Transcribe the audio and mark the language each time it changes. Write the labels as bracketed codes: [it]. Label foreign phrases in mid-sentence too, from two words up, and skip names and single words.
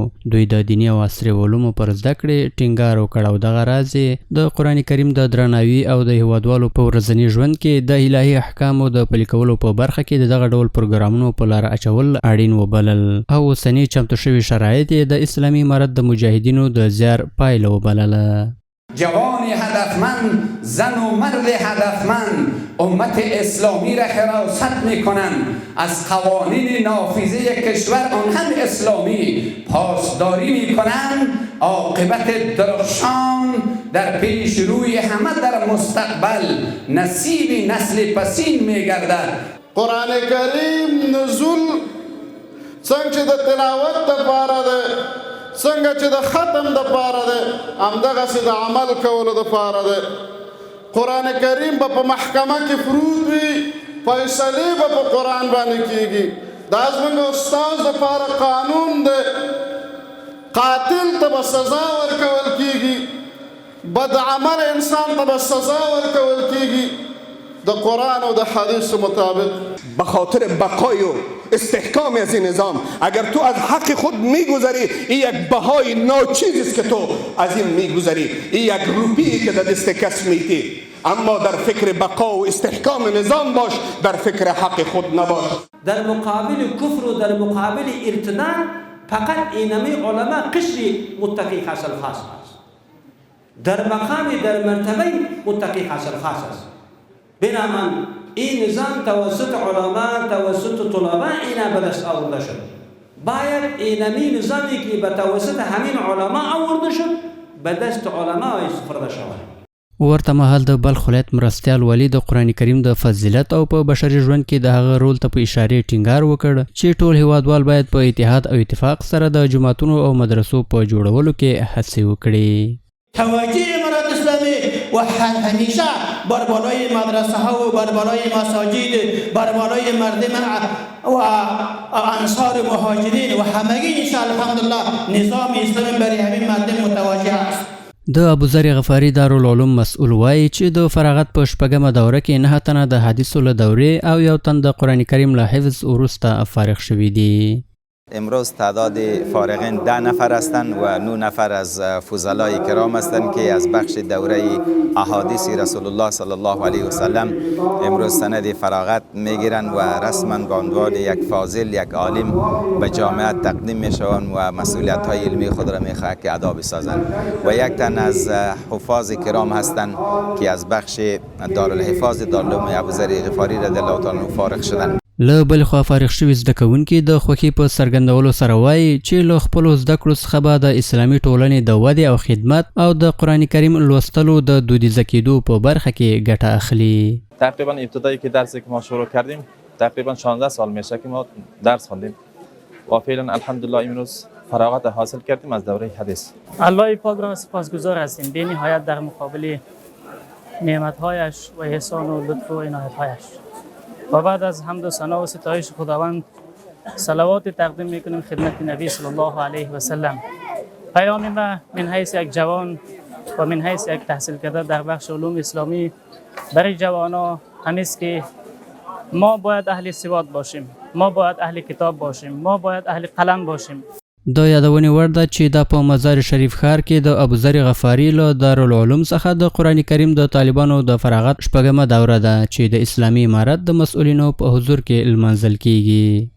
[ps] دوی د دیني او عصري علومو پر زده کړې ټینګار وکړ او دغه راز د قرآن کریم د درناوي او د هیوادوالو په ورځني ژوند کې د الهي احکامو د پلي کولو په برخه کې دغه ډول پروګرامونو په لاره اچول اړین وبلل او اوسني چمتو شوي شرایط د اسلامي امارت د مجاهدینو د زیار پایله وبلله. [fa] جوان هدفمند، زن و مرد هدفمند امت اسلامی را حراست میکنند، از قوانین نافذه کشور آن هم اسلامی پاسداری میکنند. عاقبت درخشان در پیش روی همه در مستقبل نصیب نسل پسین میگردد. [ps] قرآن کریم نزول څنګه چې د تلاوت دپاره ده، څنګه چې د ختم دپاره ده، همدغسې د عمل کولو دپاره ده. قرآن کریم به په محکمه کې پروت وي، فیصلې به په قرآن باندې کېږي. دا زموږ استاذ دپاره قانون دی. قاتل ته به سزا ورکول کېږي، بد عمل انسان ته به سزا ورکول کېږي د قرآن و د حدیث مطابق. [fa] به خاطر بقای و استحکام از این نظام اگر تو از حق خود میگذری، این یک بهای ناچیزی است که تو از این میگذری، این یک روپیی که در دست کس میتی. اما در فکر بقا و استحکام نظام باش، در فکر حق خود نباش. در مقابل کفر و در مقابل ارتداد فقط اینمی علما قشری متقی حاصل خاص است. در مقام در مرتبه متقی حاصل خاص است. بنابراین این نظام توسط علما، توسط طلباء اینا به دست آورده شد. باید اینمی نظامی که به توسط همین علما آورده شد به دست علما سپرده شود. [ps] ورته مهال د بلخ ولایت مرستیال والي د قرآن کریم د فضیلت او په بشري ژوند کې د هغه رول ته په اشارې ټینګار وکړ چې ټول هیوادوال باید په اتحاد او اتفاق سره د جوماتونو او مدرسو په جوړولو کې هڅې وکړي. [fa] توجه امارت اسلامی و همیشه بر بالای مدرسه ها و بر بالای مساجد، بر بالای مردم و انصار مهاجرین و همگی [ar] انشاءالله الحمدلله [fa] نظام اسلامی برای همین مردم متوجه است. [ps] د ابوذر غفاري دارالعلوم مسئول وایي چې د فراغت په شپږمه دوره کې 9 تنه د حدیثو له دورې او 1 تن د قرآن کریم له حفظ وروسته فارغ شوي دي. [fa] امروز تعداد فارغین 10 نفر هستند و 9 نفر از فضلای کرام هستند که از بخش دوره احادیث رسول الله [ar] صلی الله علیه و سلم [fa] امروز سند فراغت میگیرند و رسما به عنوان یک فاضل، یک عالم به جامعه تقدیم میشوند و مسئولیت های علمی خود را میخواهند که ادا بسازند. و 1 تن از حفاظ کرام هستند که از بخش دارالحفاظ دارالعلوم ابوذر غفاري [ar] رضی الله تعالی عنه [fa] فارغ شدند. [ps] له بل خوا فارغ شوي زده کوونکي د خوښۍ په څرګندولو سره وایي چې له خپلو زده کړو څخه به د اسلامي ټولنې د ودې او خدمت او د قرآن کریم لوستلو د دودیزه کېدو په برخه کې ګټه اخلي. [fa] تقریبا ابتدایی که درسی که ما شروع کردیم تقریبا 16 سال میشه که ما درس خوندیم و فعلا الحمدلله امروز فراغت حاصل کردیم از دوره حدیث. الله پاک را سپاسگزار هستیم بی نهایت در مقابل نعمت‌هایش و احسان و لطف و عنایت‌هایش. و بعد از حمد و ثنا و ستایش خداوند صلوات تقدیم میکنیم خدمت نبی [ar] صلی الله علیه و سلم. [fa] پیام ما من حیث یک جوان و من حیث یک تحصیل کرده در بخش علوم اسلامی برای جوانان همیست که ما باید اهل سواد باشیم، ما باید اهل کتاب باشیم، ما باید اهل قلم باشیم. [ps] د یادونې وړ ده چې دا په مزار شریف ښار کې د ابوذر غفاري له دارالعلوم څخه د قرآن کریم د طالبانو د فراغت شپږمه دوره ده چې د اسلامي امارت د مسؤلینو په حضور کې لمانځل کیږي.